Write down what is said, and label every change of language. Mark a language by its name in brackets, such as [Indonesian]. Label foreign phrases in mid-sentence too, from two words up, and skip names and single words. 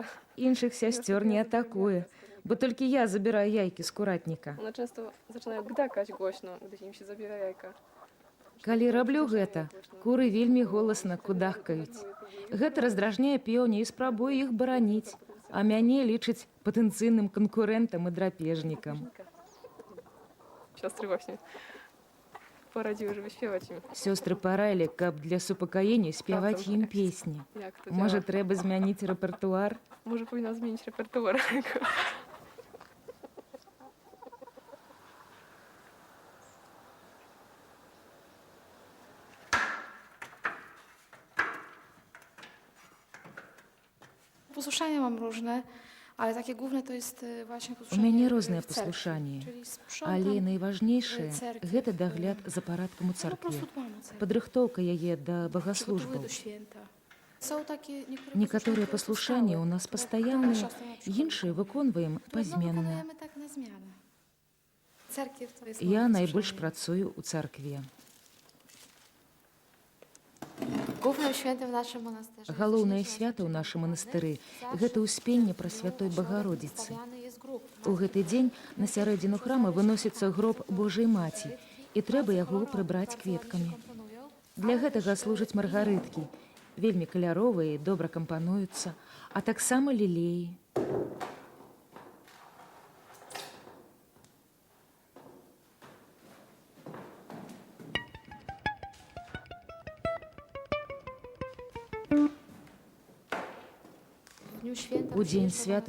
[Belarusian] Іншых сясцёр не атакуе, бо толькі я забіраю яйкі з куратніка. [Polish] One często zaczynają gdakać głośno, gdy im się zabiera jajka. [Belarusian] Калі раблю гэта, куры вельмі голасна кудахкаюць. Гэта раздражняе пеўня і спрабуе іх бараніць, А мяне лічаць патэнцыйным канкурэнтам і драпежнікам. [Polish] Siostry właśnie poradziły, żeby śpiewać im. [Belarusian] Сёстры параілі, каб для супакаення спяваць ім песні. [Polish] Jak to [Belarusian] Можа, [Polish] działa? [Belarusian] трэба змяніць рэпертуар? [Polish] Może powinna zmienić repertuar. Posłuszania mam różne, ale takie główne to jest właśnie [Belarusian] У [Polish] posłuszanie [Belarusian] мяне [Polish] w [Belarusian] розныя [Polish] cerkwi, [Belarusian] паслушанні, [Polish] czyli sprzątam, [Belarusian] але найважнейшае церкві, гэта дагляд за парадкам у [Polish] no po [Belarusian] царкве, [Polish] prostu dbam o cerkiew. [Belarusian] падрыхтоўка яе да [Polish] Przygotowuję [Belarusian] багаслужбаў. [Polish] do święta. Są takie [Belarusian] Некаторыя [Polish] posłuszania, [Belarusian] паслушанні ў нас [Polish] które [Belarusian] пастаянныя, [Polish] siostra na przykład [Belarusian] іншыя выконваем [Polish] No, [Belarusian] пазменна. [Polish] wykonujemy tak na zmianę. Cerkiew to jest [Belarusian] Я [Polish] moje [Belarusian] найбольш [Polish] posłuszanie. [Belarusian] працую ў царкве. [Polish] Głównym świętem w naszym monasterze jest [Belarusian] Галоўнае [Polish] Święcie [Belarusian] свята ў нашым манастыры [Polish] Zawsze [Belarusian] гэта ўспенне пра [Polish] w [Belarusian] святой [Polish] środek [Belarusian] Багародзіцы. [Polish] stawiany jest grób. [Belarusian] У гэты дзень на сярэдзіну храма выносіцца гроб Божай маці, і трэба яго прыбраць кветкамі. Для гэтага служаць маргарыткі, вельмі каляровыя і добра кампануюцца, а таксама лілеі. [Polish] W dniu święta [Belarusian] У дзень [Polish] przyjeżdża do [Belarusian] свята